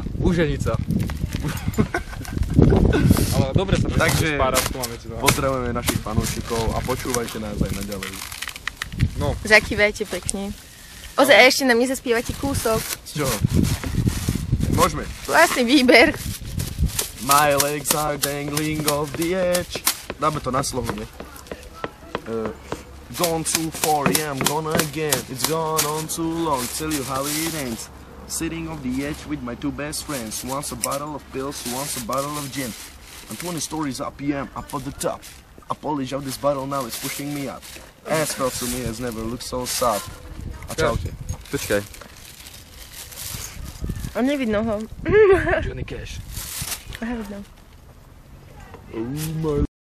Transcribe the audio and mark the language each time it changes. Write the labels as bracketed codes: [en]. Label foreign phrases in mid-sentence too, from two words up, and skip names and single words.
[sk] uženica. Ale dobre sa Takže spárátko máme si dať. pozdravujeme našich fanúšikov a počúvajte nás aj naďalej. No, Zakývajte pekne. Ozaj, ešte nám nezaspievate kúsok. Z čoho? Môžeme. Vlastný výber. [en] My legs are dangling off the edge. [sk] Dáme to na slohu, nie? [en] Gone too far, yeah, I'm gone again. It's gone on too long, tell you how it ends. Sitting off the edge with my two best friends. Who wants a bottle of pills, who wants a bottle of gin. I'm 20 stories up, yeah, I'm up at the top. A polish of this bottle now is pushing me up. Asphalt to me has never looked so soft. [sk] A čaute. počkaj. A nevidno ho. Johnny Cash. Aha, vidno. [en] Oh my